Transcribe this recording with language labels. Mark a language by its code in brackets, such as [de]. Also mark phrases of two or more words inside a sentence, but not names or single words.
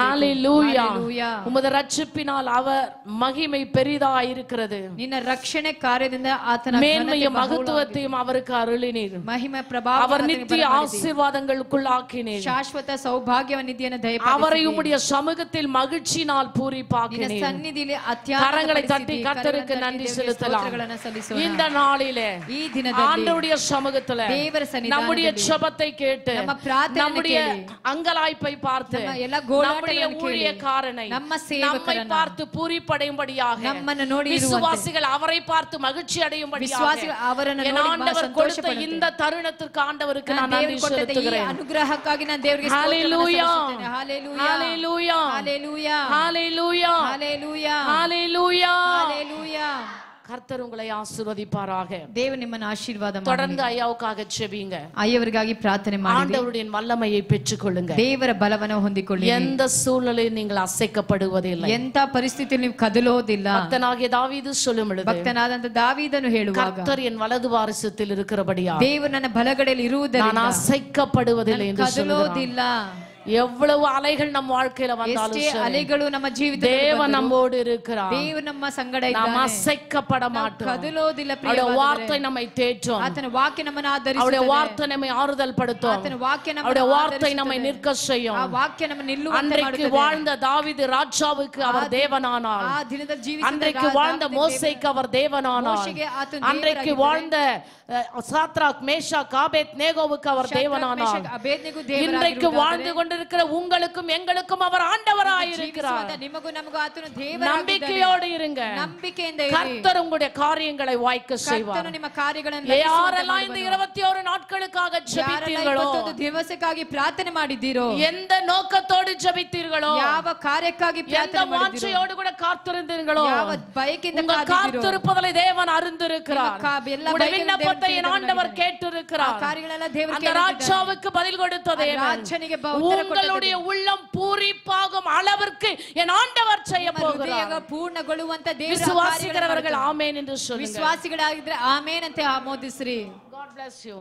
[ta] ஹalleluya. உமது ரட்சிப்பினால் அவர் மகிமை பெரிதாய் இருக்கிறது. [kn] ನಿನ್ನ ರಕ್ಷಣೆ ಕಾರ್ಯದಿಂದ ಆತನ [ta] மேன்மையும் மகத்துவத்தையும் அவருக்கு அருளினீர். [kn] ಮಹಿಮೆ ಪ್ರಭಾವ [ta] அவர் நித்திய ஆசீர்வாதங்களுக்குள் ஆக்கினீர். [kn] ಶಾಶ್ವತ ಸೌಭಾಗ್ಯ ನಿಧಿಯನ್ನು ದಯಪಾಲಿಸಿದ್ದೀர். [ta] அவரை உம்முடைய சமூகத்தில் மகிழ்ச்சியினால் பூரிப்பாக்கினீர். [kn] ನಿನ್ನ ಸನ್ನಿಧಿಯಲ್ಲಿ ಅತ್ಯಂತ [ta] கரங்களை தட்டி கர்த்தருக்கு நன்றி செலுத்தலாம். இந்த நாளிலே [kn] ಈ ದಿನದಲ್ಲಿ [ta] ஆண்டவருடைய சமூகத்திலே [kn] ದೇವರ ಸನ್ನಿಧಾನದಲ್ಲಿ [ta] நம்முடைய ஜெபத்தை கேட்டு [kn] ನಮ್ಮ ಪ್ರಾರ್ಥನೆ [ta] நம்முடைய அங்கலாய்ப்பை பார்த்து நம்முடைய ஊழியக்காரனை நம்மை பார்த்து பூரிப்படையும்படியாக [kn] ನಮ್ಮನ್ನು ನೋಡಿ [ta] விசுவாசிகள் அவரை பார்த்து மகிழ்ச்சி அடையும்படியாக [kn] ವಿಶ್ವಾಸಿಗಳು ಅವರನ್ನು [ta] என் [kn] ನೋಡಿ [ta] ஆண்டவர் கொடுத்த இந்த தருணத்திற்கு ஆண்டவருக்கு நான் நன்றி செலுத்துகிறேன். [kn] ಅನುಗ್ರಹಕ್ಕಾಗಿ ನಾನು ದೇವರಿಗೆ [ta] ஹalleluya ஹalleluya ஹalleluya ஹalleluya ஹalleluya ஹalleluya ஹalleluya ஹalleluya. கர்த்தர் உங்களை ஆசீர்வதிப்பாராக. [kn] ದೇವರು ನಿಮ್ಮನ್ನು ಆಶೀರ್ವಾದ ಮಾಡಲಿ. [ta] தொடர்ந்து ஐயாவுக்காக ஜெபிங்க. [kn] ஐயவರಿಗಾಗಿ ಪ್ರಾರ್ಥನೆ ಮಾಡಿ [ta] ஆண்டவருடைய வல்லமையை பெற்றுக்கொள்ளுங்க. [kn] ದೇವರ ಬಲವನ್ನು ಹೊಂದಿಕೊಳ್ಳಿ. [ta] எந்த சூழ்நிலையில் நீங்கள் அசைக்கப்படுவதில்லை. [kn] ಎಂತ ಪರಿಸ್ಥಿತಿಯಲ್ಲಿ ನೀವು ಕದಲೋದಿಲ್ಲ. [ta] ಭಕ್ತನಾகிய தாவீது சொல்லும் பொழுது [kn] ಭಕ್ತನಾದಂತ ದಾವೀದನು ಹೇಳುವಾಗ [ta] கர்த்தர் என் வலது வாரிசத்தில் இருக்கிறபடியால் [kn] ದೇವರು ನನ್ನ ಬಲಗಡೆಯಲ್ಲಿ ಇರುವುದರಿಂದ [ta] நான் ಅಸைக்கப்படுவதில்லை என்று [kn] ಕದಲೋದಿಲ್ಲ. [ta] எவ்வளவு அலைகள் நம்ம வாழ்க்கையில வந்தாலும் சரி, [kn] அலைಗಳು ನಮ್ಮ ಜೀವಿತದಲ್ಲಿ [ta] தேவன் நம்மோடு இருக்கிறார். [kn] ದೇವರು ನಮ್ಮ ಸಂಗಡ ಇದ್ದಾನೆ. [ta] நாம் அசைக்கப்பட மாட்டோம். [kn] ಕದಲೋದಿಲ್ಲ. [ta] அவருடைய வார்த்தை நம்மை தேற்றும். [kn] ಆತನ ವಾಕ್ಯ ನಮ್ಮನ್ನು ಆಧರಿಸುತ್ತದೆ. [ta] அவருடைய வார்த்தை நம்மை ஆறுதல் படுத்தும். [kn] ಆತನ ವಾಕ್ಯ ನಮ್ಮನ್ನು [ta] அவருடைய வார்த்தை நம்மை நிற்க செய்யும். [kn] ಆ ವಾಕ್ಯ ನಮ್ಮನ್ನು ನಿಲ್ಲುವಂತೆ [ta] அன்றைக்கு [kn] ಮಾಡುತ್ತದೆ. [ta] வாழ்ந்த தாவீது ராஜாவுக்கு அவர் தேவனானார். [kn] ಆ ದಿನದ ಜೀವಿಸಿದ [ta] அன்றைக்கு வாழ்ந்த மோசேக்கு அவர் தேவனானார். அன்றைக்கு வாழ்ந்த சாத்ராக் மேஷாக் ஆபேத் நேகோவுக்கு அவர் தேவனானார். இன்றைக்கு வாழ்ந்து கொண்டிருக்கிற உங்களுக்கு எங்களுக்கும் அவர் ஆண்டவராய் இருக்கிறார். [kn] ನಿಮಗೂ ನಮಗೂ ಆತನು ದೇವರಾಗಿದ್ದಾನೆ. [ta] நம்பிக்கையோடு இருங்க. [kn] ನಂಬಿಕೆಯಿಂದ ಇರಿ. [ta] கர்த்தர் உங்களுடைய காரியங்களை வாய்க்க செய்வார். [kn] ಕರ್ತನು ನಿಮ್ಮ ಕಾರ್ಯಗಳನ್ನು [ta] யாரெல்லாம் இந்த 21 நாட்களுக்காக ஜெபித்தீர்களோ, [kn] 21 ದಿವಸಕ್ಕಾಗಿ ಪ್ರಾರ್ಥನೆ ಮಾಡಿದ್ದೀರೋ, [ta] எந்த நோக்கத்தோடு ஜெபித்தீர்களோ, [kn] ಯಾವ ಕಾರ್ಯಕ್ಕಾಗಿ ಪ್ರಾರ್ಥನೆ [ta] எந்த வாஞ்சையோடு கூட காத்திருந்தீர்களோ, [kn] ಯಾವ ಬಯಕೆಯಿಂದ [ta] உங்கள் [kn] ಕಾದಿದ್ದೀರೋ, [ta] காத்திருப்பதை தேவன் அறிந்திருக்கிறார். உங்களுடைய விண்ணப்பத்தை என் ஆண்டவர் கேட்டிருக்கிறார். [kn] ಕಾರ್ಯಗಳೆಲ್ಲ ದೇವರು [ta] அந்த ராஜாவுக்கு பதில் கொடுத்த தேவன் [kn] ರಾಜನಿಗೆ ಉತ್ತರ ಕೊಟ್ಟ [ta] உங்களுடைய உள்ளம் பூரிப்பாகும் அளவிற்கு என் ஆண்டவர் செய்ய போகிறார். [kn] ಪೂರ್ಣಗೊಳ್ಳುವಂತ ದೇವರ [ta] விசுவாசிக்கிறவர்கள் ஆமென் என்று சொல்லுங்க. [kn] ವಿಶ್ವಾಸಿಗಳಾಗಿದ್ರೆ ಆಮೇನ್ ಅಂತ ಆಮೋದಿಸ್ರಿ. [en] God bless you.